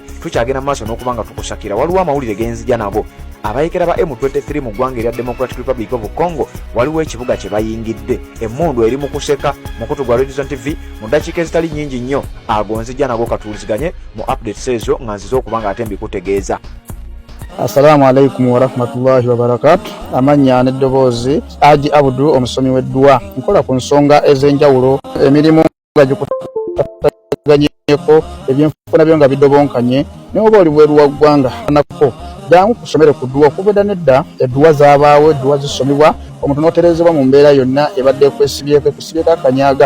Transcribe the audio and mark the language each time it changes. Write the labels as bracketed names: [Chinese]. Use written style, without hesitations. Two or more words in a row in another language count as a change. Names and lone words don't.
[Ganda] Tukyagenda maaso n'okubanga tukusakira. Waliwo amawulire genzija nago. Abayekera ba M23 mu ggwanga erya Democratic Republic of Congo waliwo ekibuga kye bayingidde. Emmundu eri mu kuseka. Mukutu gwa Red Zone TV mu ddakiika ezitali nnyingi nnyo agonzija nago katuuliziganye mu updates ezo nga nziza okubanga ate mbikutegeeza. [Arabic] السلام عليكم ورحمة الله وبركاته. [Ganda] Amanya n'eddoboozi Haji Abdu omusomi w'eddua. Nkola ku nsonga ez'enjawulo, emirimu nga gikutaganyeko, ebyenfuna byo nga bidobonkanye, ne oba oli bweru wa ggwanga nako jangu kusomera ku ddua. Okubeda nedda eddua zaabaawo, eddua zisomibwa, omuntu n'oterezebwa mu mbeera yonna ebadde ekwesibyeko akanyaga.